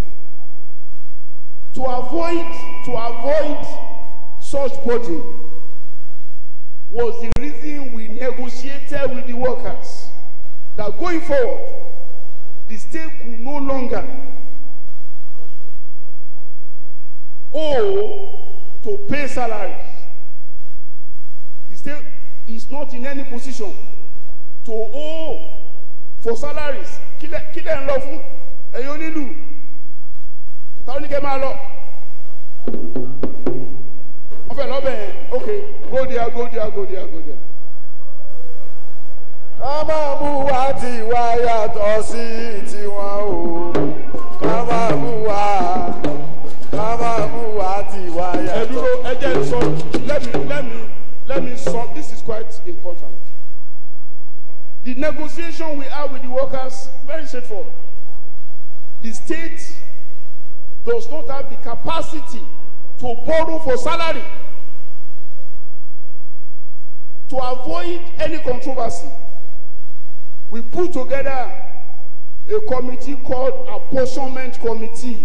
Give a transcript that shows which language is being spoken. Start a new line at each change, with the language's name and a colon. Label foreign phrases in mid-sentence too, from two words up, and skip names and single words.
English: To avoid such burden was the reason we negotiated with the workers that going forward, the state could no longer owe to pay salaries. The state is not in any position to owe for salaries.
Yoruba: Kílẹ̀ ń lọ fún ẹ̀yin onílù. Táwọn oníkẹ́ máa lọ. Wọ́n fẹ́ lọ́bẹ̀ yẹn.
English: Okay, go there, go there, go there, go there.
Yoruba: Ká máa mú wá tiwa yàtọ̀ sí tiwọn o. Ká máa mú wá. Ká máa mú wá tiwa yàtọ̀. Ẹ̀dúró ẹ̀jẹ̀ sọ,
English: let me sum, this is quite important. The negotiation we have with the workers, very straightforward. The state does not have the capacity to borrow for salary. To avoid any controversy, we put together a committee called Apportionment Committee.